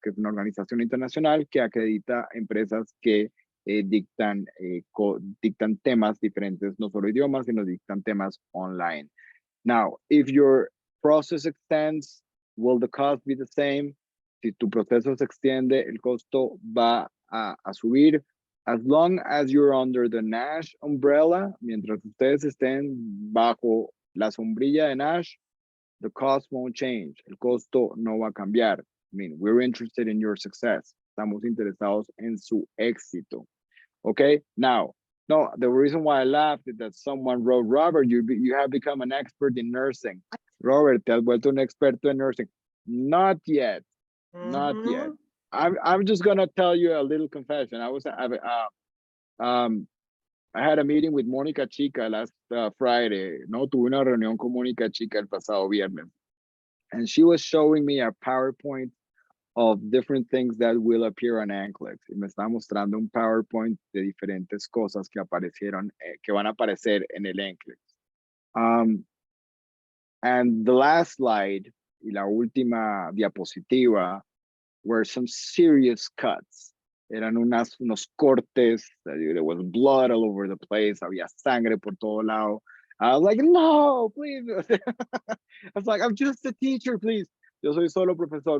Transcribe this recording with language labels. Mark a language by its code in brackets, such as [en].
[es] Que es una organización internacional que acredita empresas que dictan temas diferentes, no solo idiomas, sino dictan temas online. [en] Now, if your process extends, will the cost be the same? [es] Si tu proceso se extiende, el costo va a subir. [en] As long as you're under the NASH umbrella, [es] mientras ustedes estén bajo la sombrilla de NASH, [en] the cost won't change. [es] El costo no va a cambiar. [en] I mean, we're interested in your success. [es] Estamos interesados en su éxito. [en] Okay, now, no, the reason why I laughed is that someone wrote, Robert, you have become an expert in nursing. [es] Robert, te has vuelto un experto en nursing. [en] Not yet, not yet. I'm just gonna tell you a little confession. I had a meeting with Mónica Chica last Friday. [es] No, tuve una reunión con Mónica Chica el pasado viernes. [en] And she was showing me a PowerPoint of different things that will appear on NCLEX. [es] Y me está mostrando un PowerPoint de diferentes cosas que aparecieron, que van a aparecer en el NCLEX. [en] And the last slide, [es] y la última diapositiva, [en] were some serious cuts. [es] Eran unos cortes, [en] there was blood all over the place, [es] había sangre por todo lado. [en] I was like, no, please. I was like, I'm just a teacher, please. [es] Yo soy solo profesor.